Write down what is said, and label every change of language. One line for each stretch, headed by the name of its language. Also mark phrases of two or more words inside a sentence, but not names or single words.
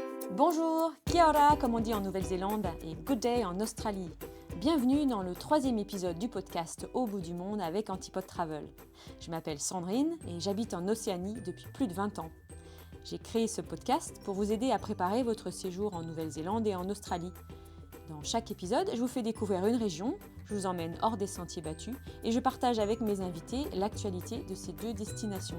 French: Bonjour,
Māori: kia ora
French: comme on dit en Nouvelle-Zélande et
English: good day
French: en Australie. Bienvenue dans le 3e épisode du podcast Au bout du monde avec Antipode Travel. Je m'appelle Sandrine et j'habite en Océanie depuis plus de 20 ans. J'ai créé ce podcast pour vous aider à préparer votre séjour en Nouvelle-Zélande et en Australie. Dans chaque épisode, je vous fais découvrir une région, je vous emmène hors des sentiers battus et je partage avec mes invités l'actualité de ces deux destinations.